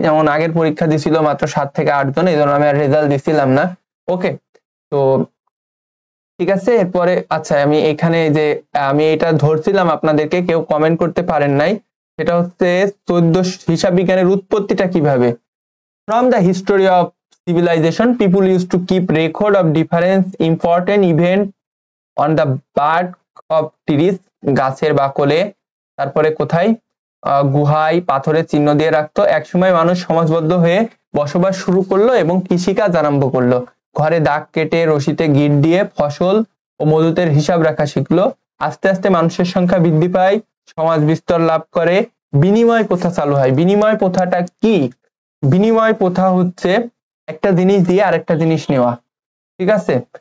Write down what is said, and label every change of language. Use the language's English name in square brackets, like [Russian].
[Bangla] যেমন আগের পরীক্ষা দিছিল মাত্র 7 থেকে 8 জন, এই জন্য আমি আর রেজাল্ট দিছিলাম না। ওকে, তো ঠিক আছে। এরপরে আচ্ছা আমি এখানে যে আমি এটা ধরছিলাম আপনাদেরকে, কেউ কমেন্ট করতে পারেন নাই, সেটা হচ্ছে 14 হিসাব বিজ্ঞানের উৎপত্তিটা কিভাবে। [English] From the history of civilization, people used to keep record of different important event on the bark of trees, [Bangla] গাছের বাকলে, তারপরে কোথায় গুহায় পাথরের চিহ্ন দিয়ে রাখতো। একসময় মানুষ সমাজবদ্ধ হয়ে বসবাস শুরু করলো এবং কৃষিকাজ আরম্ভ করলো। ঘরে দাগ কেটে রশিতে গিট দিয়ে ফসল ও মজুতের হিসাব রাখা শিখলো। আস্তে আস্তে মানুষের সংখ্যা বৃদ্ধি পায়, সমাজ বিস্তার লাভ করে, বিনিময় প্রথা চালু হয়। বিনিময় প্রথাটা কি? বিনিময় প্রথা হচ্ছে একটা জিনিস দিয়ে আরেকটা জিনিস নেওয়া, ঠিক আছে?